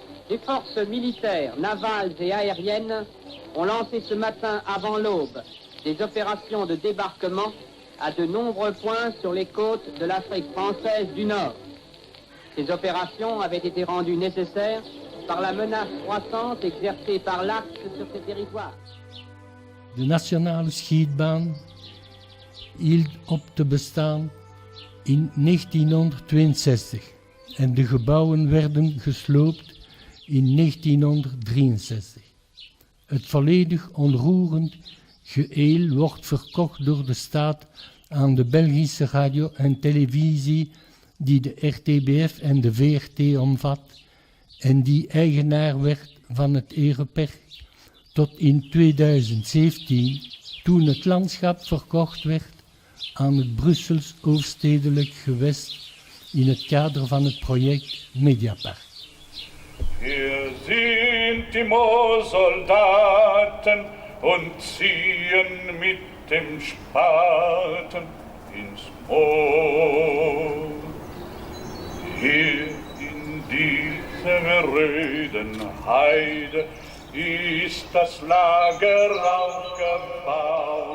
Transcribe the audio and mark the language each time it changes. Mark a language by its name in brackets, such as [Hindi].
[French] Les forces militaires, navales et aériennes ont lancé ce matin avant l'aube des opérations de débarquement à de nombreux points sur les côtes de l'Afrique française du Nord. Ces opérations avaient été rendues nécessaires par la menace croissante exercée par l'Axe sur ces territoires. [Dutch] De nationale schietbaan hield op te bestaan in 1962 en de gebouwen werden gesloopt in 1963. Het volledig onroerend geheel wordt verkocht door de staat aan de Belgische radio en televisie die de RTBF en de VRT omvat en die eigenaar werd van het ereperk tot in 2017 toen het landschap verkocht werd aan het Brussels Hoofdstedelijk Gewest in het kader van het project Mediapark. [German] Wir sind die Moorsoldaten und ziehen mit dem Spaten ins Moor. Hier in dieser röden Heide ist das Lager aufgebaut.